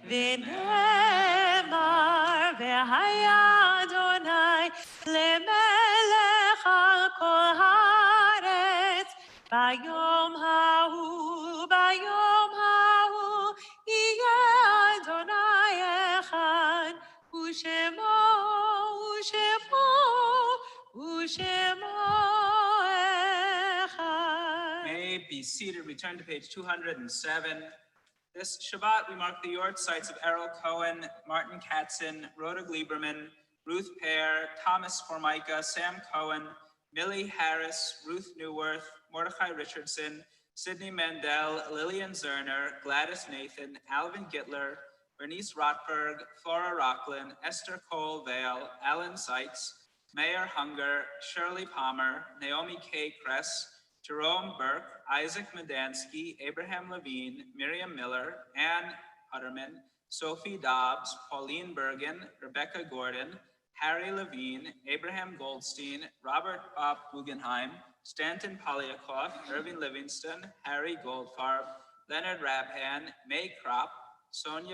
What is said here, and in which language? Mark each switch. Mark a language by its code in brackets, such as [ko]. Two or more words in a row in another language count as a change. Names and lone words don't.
[he] ונאמר והיה אדוני למלך על כל הארץ, ביום ההוא יהיה אדוני אחד, ושמו אחד. [en] May be seated. We turn to page 207. This Shabbat, we mark the yortzites of Errol Cohen, Martin Katzen, Rhoda Gleiberman, Ruth Pear, Thomas Formica, Sam Cohen, Millie Harris, Ruth Newworth, Mordecai Richardson, Sidney Mandel, Lillian Zerner, Gladys Nathan, Alvin Gittler, Bernice Rotberg, Flora Rocklin, Esther Cole Vale, Alan Sykes, Mayor Hunger, Shirley Palmer, Naomi K. Kress, Jerome Burke, Isaac Medansky, Abraham Levine, Miriam Miller, Ann Hutterman, Sophie Dobbs, Pauline Bergen, Rebecca Gordon, Harry Levine, Abraham Goldstein, Robert Bob Guggenheim, Stanton Polyakov, Irving Livingston, Harry Goldfarb, Leonard Rabhan, May Kropp, Sonia